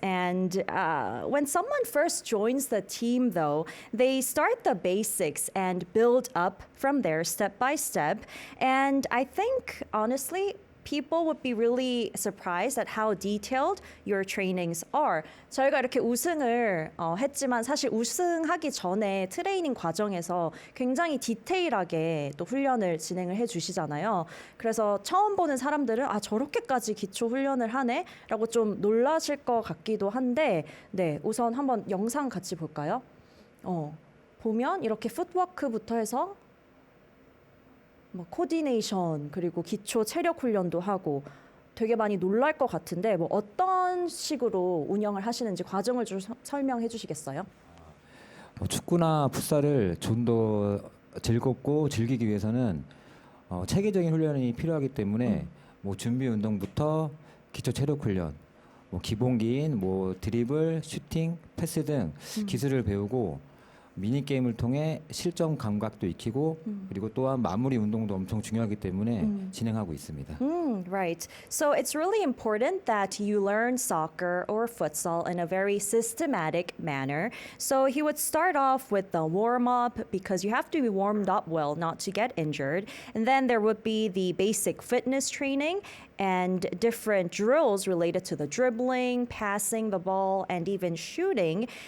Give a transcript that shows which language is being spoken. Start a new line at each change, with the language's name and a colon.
English: And when someone first joins the team, though, they start the basics and build up from there step by step. And I think, honestly, people would be really surprised at how detailed your trainings are.
Korean: 저희가 이렇게 우승을 했지만 사실 우승하기 전에 트레이닝 과정에서 굉장히 디테일하게 또 훈련을 진행을 해주시잖아요. 그래서 처음 보는 사람들은 아 저렇게까지 기초 훈련을 하네라고 좀 놀라실 것 같기도 한데, 네 우선 한번 영상 같이 볼까요? 보면 이렇게 풋워크부터 해서 뭐 코디네이션 그리고 기초 체력 훈련도 하고 되게 많이 놀랄 것 같은데 뭐 어떤 식으로 운영을 하시는지 과정을 좀 설명해 주시겠어요? 축구나 풋살을 좀 더 즐겁고 즐기기 위해서는 체계적인 훈련이 필요하기 때문에 뭐 준비 운동부터 기초 체력 훈련, 뭐 기본기인 뭐 드리블, 슈팅, 패스 등 기술을 배우고 미니 게임을 통해 실전 감각도 익히고 그리고 또한 마무리 운동도 엄청 중요하기 때문에 진행하고 있습니다.
English: Right. So it's really important that you learn soccer or futsal in a very systematic manner. So he would start off with the warm up because you have to be warmed up well not to get injured. And then there would be the basic fitness training and different drills related to the dribbling, passing the ball, and even shooting.